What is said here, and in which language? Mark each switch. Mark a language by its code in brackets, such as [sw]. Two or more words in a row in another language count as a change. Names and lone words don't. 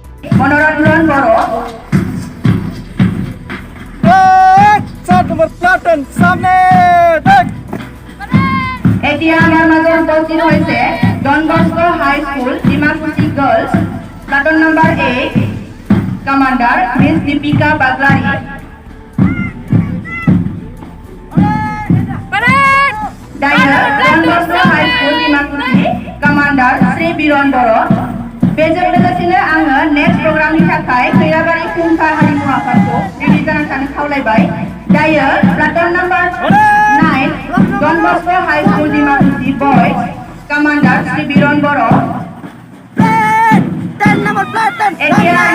[as] এতিয়া আমাৰ মাজত উপস্থিত হৈছে ডন বস্কো হাই স্কুল ডিমাকুচি [en] Girls Platoon Number 8 Commander Miss [as] দীপিকা বাগলাৰী, ডাইনাৰ ডন বস্কো হাই স্কুল ডিমাকুচি कमान्डार श्री बिरन बर'। [brx] बेजों लोगोसेनो आङो [en] next programনি [brx] थाखाय खैराबारि फुंखा हारिमु आफादखौ रेडि जाना थानो खावलायबाय। दायो [en] platoon number 9 [brx] डन बस्को हाई स्कुल डिमाकुसि [en] boys commander [brx] श्री बिरन बर'।